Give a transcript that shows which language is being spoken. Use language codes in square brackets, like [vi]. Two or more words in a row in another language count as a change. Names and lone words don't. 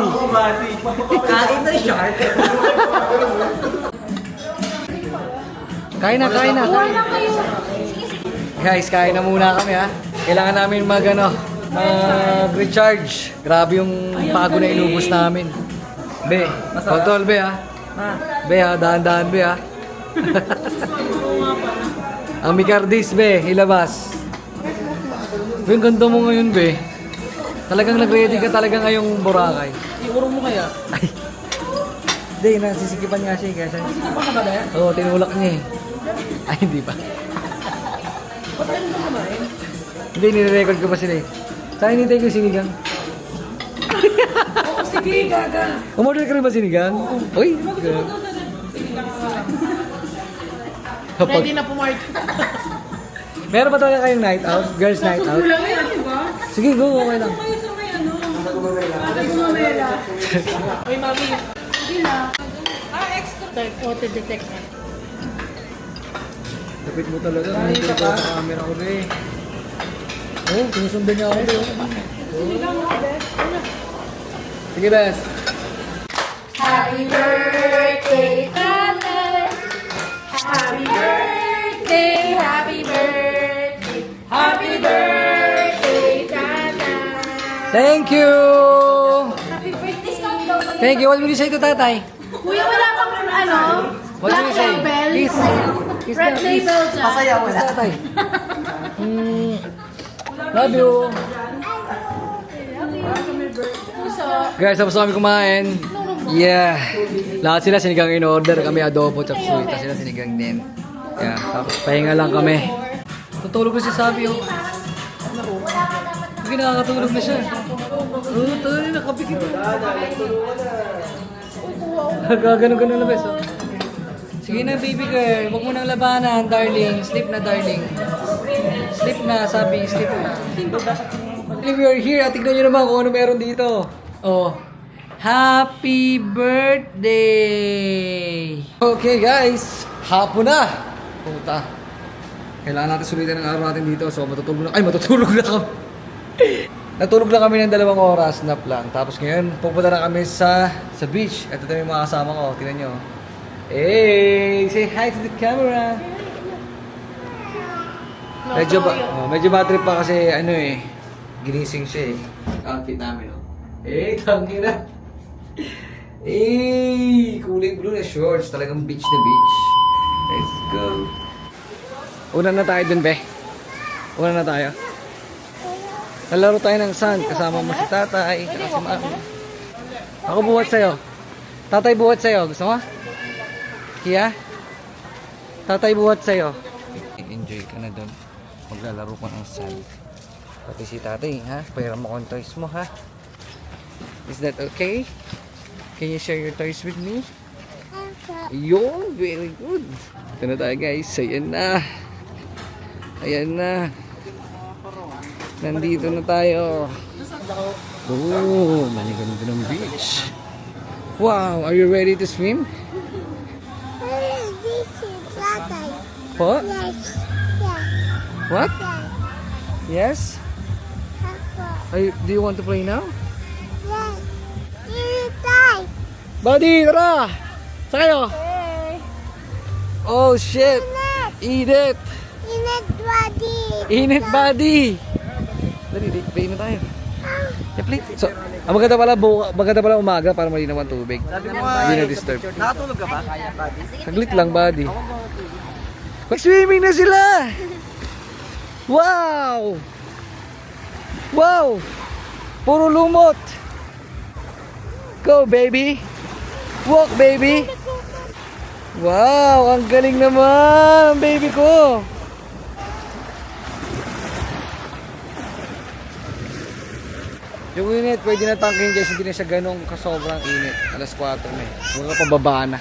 [tl] Kain na shark. Kain na. Guys, kain na muna kami ha. Kailangan namin mag-recharge. Grabe yung pagod na inubos namin. Be, pagtol be ha. Be ha, dahan-dahan be ha. Ang Micardis be, ilabas. Be, ang ganda mo ngayon be. Talagang nag-ready ka talaga ngayong Boracay. Iurong mo kaya? Ay. Hindi, nasisikipan nga siya. Kaya Ano ka ba yan? oo, tinulak niya eh. Ay, hindi pa. Ba't ganun ka kumain? Hindi, nire-record ko pa sila eh. Saan hinintay ko yung sinigang? Oo, sige, gaga. Umorder ka rin ba sinigang? Uy! Ready na pumark. Meron ba talaga kayong [en] night out? Girls night out? [tl] Kulang yan, di ba? Sige, go, okay lang. Uy, mami. Hindi na. [en] Auto detect [tl] na. Lapit mo talaga. Nandito ko sa camera ko rin. Oh, sinusundan niya ako rin. Sige, Bes. [en] Happy birthday, Tatay. Happy birthday, happy birthday. Happy birthday, Tatay. Thank you! Happy birthday, Tatay. Thank you. What will you say to tatay? [tl] Kuya, wala bang [en] What will black you say? label? Kiss. Kiss Red [tl] na, kiss. label dyan. [en] Kiss tatay. Love you. [tl] Puso. Guys, tapos kami kumain. Yeah. Lahat sila sinigang in-order. Kami adobo, chop suey. Tapos sila sinigang din. Yeah. Tapos pahinga lang kami. Tutulog na si Sabi, oh. Sige, nakakatulog na siya. Oo, tayo, nakapikit. Gaganon-ganon na, bes, oh. Sige na, [en] baby girl. [tl] Huwag mo nang labanan, darling. Sleep na, darling. Sleep na, Sabi. Sleep na. [en] We are here. [tl] Tignan nyo naman kung ano meron dito. [en] Oh. Happy birthday! [tl] Okay guys, hapon na! Puta. Kailangan natin sulitin ang araw natin dito. So matutulog na kami. Natulog na kami ng 2 oras, nap lang. Tapos ngayon, pupunta na kami sa beach. Ito yung mga kasama ko. Tingnan nyo. [en] Hey! Say hi to the camera! [tl] Medyo [en] bad trip [tl] pa kasi ginising siya eh. Outfit namin oh. Tangina! Kulay blue na shorts. Talagang beach na beach. [en] Let's go. [tl] Una na tayo dun, be. Una na tayo. Lalaro tayo ng sand. Kasama mo si tatay. Saka si mami. Ako buhat sa'yo. Tatay buhat sa'yo. Gusto mo? Kia? Tatay buhat sa'yo. Enjoy ka na dun. Maglalaro ka ng sand. Pati si tatay, ha? Pahiram mo kong toys mo, ha? [en] Is that okay? Can you share your toys with me? [tl] Yun, [en] very good. [tl] Ito na tayo guys. Ayan na. Ayan na. Nandito na tayo. Oh, maliganda ng beach. [en] Wow, are you ready to swim? This is Tatay. What? Yes. Yeah. What? Yeah. Yes? Papa. Do you want to play now? Yes. You die. [tl] Buddy, tara! Sa'yo! [en] Oh shit! Eat it! In it, buddy. [tl] Init, buddy! Dali, play na tayo. Plate. So, maganda pala umaga para malinaw ang tubig. Sabi mo Hindi na disturb. nakatulog ka ba? Saglit lang, buddy. Mag-swimming na sila! Wow! Wow! Puro lumot! [en] Go, baby! Walk, baby! Wow! [tl] Ang galing naman! Ang baby ko! Yung init, pwede na tangkin guys, hindi na siya ganong kasobrang init. Alas 4 na eh. Huwag ka pababa na.